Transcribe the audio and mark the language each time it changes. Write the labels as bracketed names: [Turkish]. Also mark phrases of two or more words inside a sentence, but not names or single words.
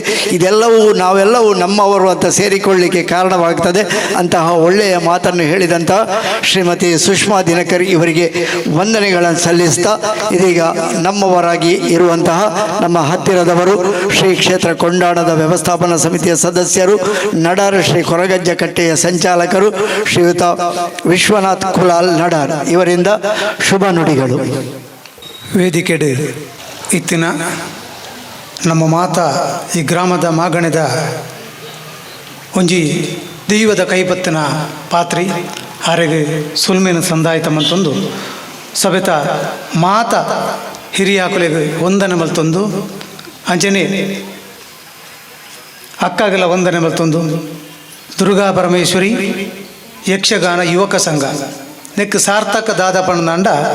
[Kannada] ಇದೆಲ್ಲವೂ ನಾವೆಲ್ಲವೂ ನಮ್ಮವರು ಅಂತ ಸೇರಿಕೊಳ್ಳಲಿಕ್ಕೆ ಕಾರಣವಾಗ್ತದೆ. ಅಂತಹ ಒಳ್ಳೆಯ ಮಾತನ್ನು ಹೇಳಿದಂತಹ ಶ್ರೀಮತಿ ಸುಷ್ಮಾ ದಿನಕರ್ ಇವರಿಗೆ ವಂದನೆಗಳನ್ನು ಸಲ್ಲಿಸ್ತಾ, ಇದೀಗ ನಮ್ಮವರಾಗಿ ಇರುವಂತಹ ನಮ್ಮ ಹತ್ತಿರದವರು, ಶ್ರೀ ಕ್ಷೇತ್ರ ಕೊಂಡಾಣದ ವ್ಯವಸ್ಥಾಪನಾ ಸಮಿತಿಯ ಸದಸ್ಯರು, ನಡಾರ್ ಶ್ರೀ ಕೊರಗಜ್ಜ ಕಟ್ಟೆಯ ಸಂಚಾಲಕರು ಶ್ರೀಯುತ ವಿಶ್ವನಾಥ್ ಕುಲಾಲ್ ನಡಾರ್ ಇವರಿಂದ ಶುಭ ನುಡಿಗಳು. [Tulu] ವೇದಿಕೆಡು ಇತ್ತಿನ ನಮ್ಮ ಮಾತ ಈ ಗ್ರಾಮದ ಮಾಗಣದ ಒಂಜಿ ದೈವದ ಕೈಪತ್ತಿನ ಪಾತ್ರಿ ಆರೆಗೆ ಸುಲ್ಮೇನ ಸಂದಾಯಿತ ಮಂತೊಂದು ಸಭೆತ ಮಾತ ಹಿರಿಯ ಆಕುಲೆಗೆ ವಂದನೆ ಮಲ್ತೊಂದು ಅಂಚನೆ ಅಕ್ಕಗೆಲ್ಲ ವಂದನೆ ಮಲ್ತೊಂದು ದುರ್ಗಾ ಪರಮೇಶ್ವರಿ ಯಕ್ಷಗಾನ ಯುವಕ ಸಂಘ ನೆಕ್ ಸಾರ್ಥಕ ದಾದ ಪಂಡ